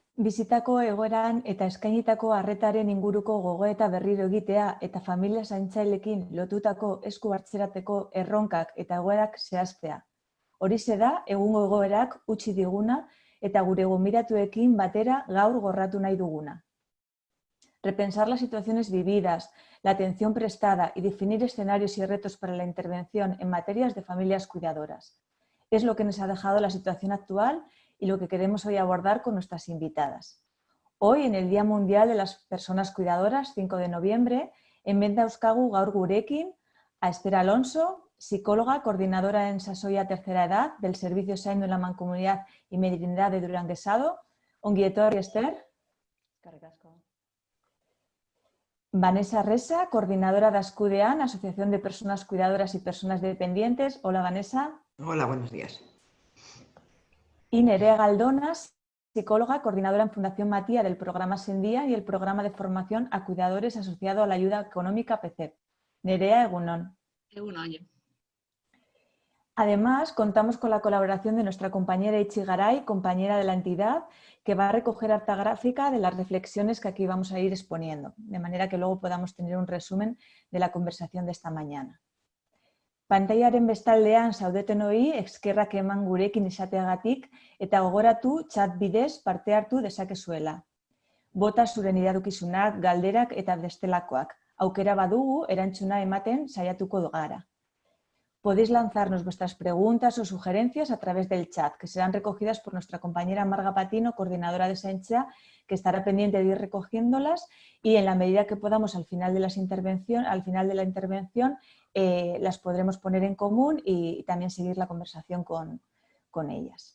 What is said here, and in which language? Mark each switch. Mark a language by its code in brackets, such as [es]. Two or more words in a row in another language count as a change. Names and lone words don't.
[eu] bizitako egoeran eta eskainitako arretaren inguruko gogoeta berriro egitea eta familia zaintzaileekin lotutako esku hartzerateko erronkak eta egoerak zehaztea. Horixe da egungo egoerak utzi diguna eta gure gonbidatuekin batera gaur gorratu nahi duguna. [es] Repensar las situaciones vividas, la atención prestada y definir escenarios y retos para la intervención en materias de familias cuidadoras. Es lo que nos ha dejado la situación actual y lo que queremos hoy abordar con nuestras invitadas. Hoy, en el Día Mundial de las Personas Cuidadoras, 5 de noviembre, [eu] hemen dauzkagu gaur gurekin [es] a Esther Alonso, psicóloga, coordinadora en Sasoia Tercera Edad del Servicio Zaindu en la Mancomunidad y Merindad de Duranguesado. [eu] Ongi etorri, Esther. [es] Vanessa Resa, coordinadora de Ascudean, Asociación de Personas Cuidadoras y Personas Dependientes. Hola, Vanessa. Hola, buenos días. Y Nerea Galdonas, psicóloga, coordinadora en Fundación Matía del programa Sendía y el programa de formación a cuidadores asociado a la ayuda económica PCEP. [eu] Nerea, egunon. Egunon. [es] Además, contamos con la colaboración de nuestra compañera Itzi Garay, compañera de la entidad, que va a recoger harta gráfica de las reflexiones que aquí vamos a ir exponiendo, de manera que luego podamos tener un resumen de la conversación de esta mañana. [eu] Pantailaren bestaldean zaudetenoi eskerrak eman gurekin izateagatik eta gogoratu chat bidez parte hartu dezakezuela. Bota zuren iradokizunak, galderak eta bestelakoak. Aukera badugu erantzuna ematen saiatuko gara. [es] Podéis lanzarnos vuestras preguntas o sugerencias a través del chat, que serán recogidas por nuestra compañera Marga Patino, coordinadora de Saintzea, que estará pendiente de ir recogiéndolas y en la medida que podamos al final de la intervención las podremos poner en común y también seguir la conversación con ellas.